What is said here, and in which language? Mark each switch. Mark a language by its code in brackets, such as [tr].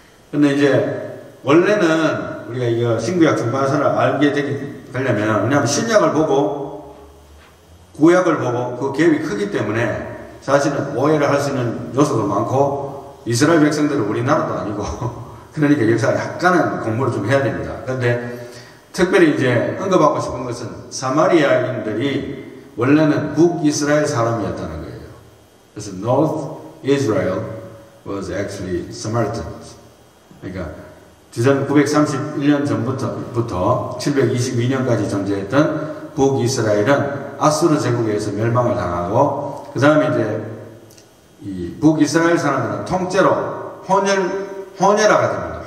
[ko] 근데 이제 원래는 우리가 이거 신구약 중간선을 알게 되려면 왜냐하면 신약을 보고 구약을 보고 그 갭이 크기 때문에 사실은 오해를 할 수 있는 요소도 많고 이스라엘 백성들은 우리나라도 아니고 그러니까 역사가 약간은 공부를 좀 해야 됩니다. 그런데 특별히 이제 언급하고 싶은 것은 사마리아인들이 원래는 북이스라엘 사람이었다는 거예요. [en] 그래서 North Israel was actually Samaritans. [ko] 그러니까 주전 931년 전부터 722년까지 존재했던 북이스라엘은 아수르 제국에서 멸망을 당하고 그 다음에 이제 이 북이스라엘 사람들은 통째로 혼혈아가 됩니다.